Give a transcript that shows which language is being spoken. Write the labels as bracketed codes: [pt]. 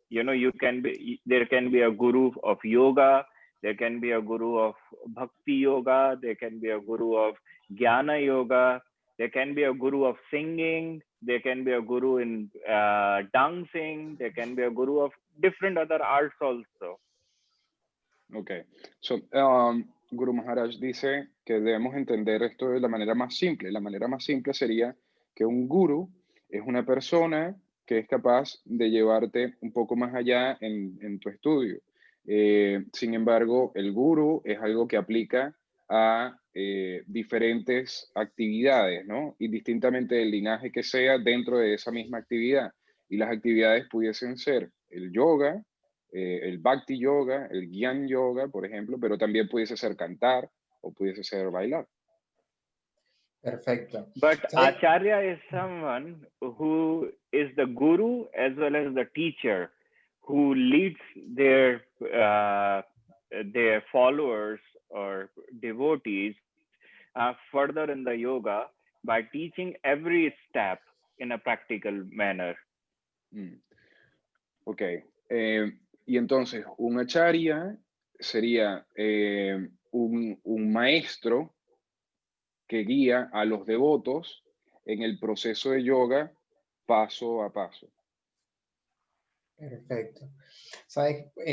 [en] You know, there can be a guru of yoga, there can be a guru of bhakti yoga, there can be a guru of jnana yoga, there can be a guru of singing, there can be a guru in dancing, there can be a guru of different other arts also. Okay, so [es] Guru Maharaj dice que debemos entender esto de la manera más simple. La manera más simple sería que un guru es una persona que es capaz de llevarte un poco más allá en tu estudio. Sin embargo, el guru es algo que aplica a diferentes actividades, ¿no? Y distintamente del linaje que sea dentro de esa misma actividad. Y las actividades pudiesen ser el yoga, el Bhakti Yoga, el Gyan Yoga, por ejemplo, pero también pudiese ser cantar o pudiese ser bailar. Perfecto. [en] But [es] ¿Sabes? [en] Acharya is someone who is the guru as well as the teacher, who leads their followers or devotees further in the yoga by teaching every step in a practical manner. Ok. [es] Y entonces, un acharya sería un maestro que guía a los devotos en el proceso de yoga paso a paso. Perfecto. ¿Sabes?